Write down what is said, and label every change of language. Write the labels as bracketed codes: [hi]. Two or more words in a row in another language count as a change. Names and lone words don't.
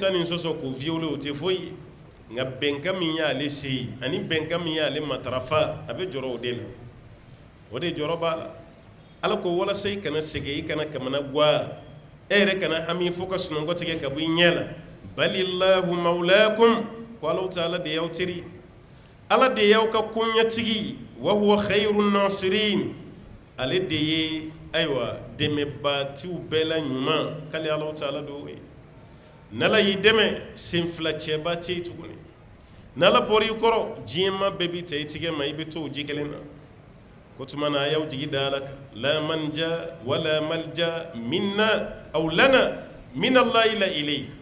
[bm] taa nin sɔsɔ k'o violer o tɛ foyi ye nka bɛnkan min y'ale se ye ani bɛnkan min y'ale matarafa a bɛ jɔrɔ o de la o de jɔrɔ b'a la Ala ko walasa i kana sɛgɛn i kana kamana guwa e yɛrɛ kana hami fo ka sunɔgɔ tigɛ ka bɔ i ɲɛ la [ar] بل الله مولاكم [bm] ko Allahu Taala de y'aw teri Ala de y'aw ka koɲɛtigi [ar] وهو خير الناصرين [bm] ale de ye ayiwa dɛmɛbaatiw bɛɛ la ɲuman k'ale Allahu Taala do ye n'Ala y'i dɛmɛ sen fila cɛba tɛ yen tuguni n'Ala bɔra i kɔrɔ diɲɛma bɛɛ b'i ta i tigɛ ma i bɛ to o ji kelen na ko tuma na a y'aw jigi da Ala kan [ar] لا منجا ولا ملجا منا او لنا من الله لا اليه